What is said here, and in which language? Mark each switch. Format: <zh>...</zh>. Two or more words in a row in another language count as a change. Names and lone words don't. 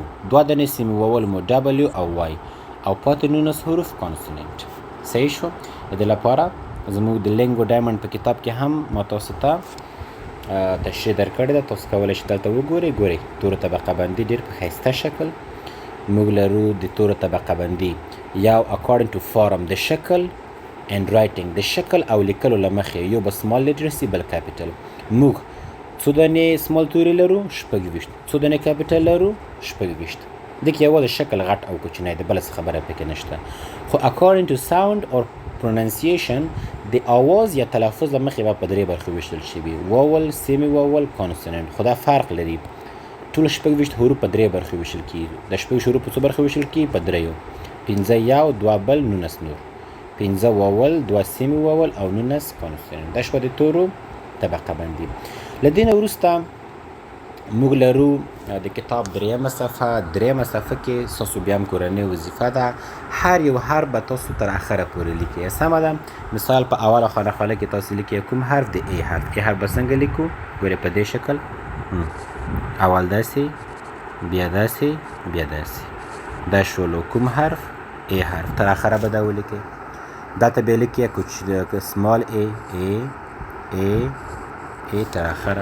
<ps>2 دانې</ps> <en>semi vowel</en> <ps>مو W او Y او پاتې 19 حروف کانسوننټ. صحیح شو؟ د دې لپاره زموږ د لینګو ډایمنډ په کتاب کې هم ما تاسو ته تشریح درکړې ده. تاسو کولی شئ دلته وګورئ. ګورئ تورو طبقه بندي ډېر په ښایسته شکل موږ لرو. د تورو طبقه بندي یو</ps> <en>according to form</en> <ps>د شکل</ps> <en>and writing</en> <ps>د شکل او لیکلو له مخې یو به</ps> <en>small literacy</en> <ps>بل capital. موږ څو دانې small توري لرو؟ 26. څو دانې capital لرو؟ 26. دغه یوازې شکل غټ او کوچنی دی، بله څه خبره پکې نشته. خو</ps> <en>according to sound or pronunciation</en> <ps>د آواز یا تلفظ له مخې به په درې برخې ویشتل شوي: واول،</ps> <en>semi vowel,</en> <ps>کانسوننټ. خو دا فرق لري. ټول 26 حروف په درې برخې ویشل کېږي. د 26 حروف په څو برخې ویشل کېږي؟ په دریو. 15 یو، 2 بل، 19 نور. 15 واول، 2</ps> <en>semi vowel</en> <ps>او 19 کانسوننټ. دا شوه د تورو طبقه بندي. له دې نه وروسته موږ لرو د کتاب دریمه صفحه. دریمه صفحه کې ستاسو بیا هم کورنۍ وظیفه ده. هر یو حرف به تاسو تر اخره پورې لیکئ. سمه ده؟ مثال په اوله خانه کې تاسو لیکئ کوم حرف؟ د ای حرف. ای حرف به څنګه لیکو؟ ګورئ په دې شکل. اول داسې، بیا داسې، بیا داسې. دا شولو کوم حرف؟ ای حرف. تر اخره به دا ولیکئ. دلته بیا لیکئ</ps> <en>small a</en> <ps>تر اخره.</ps>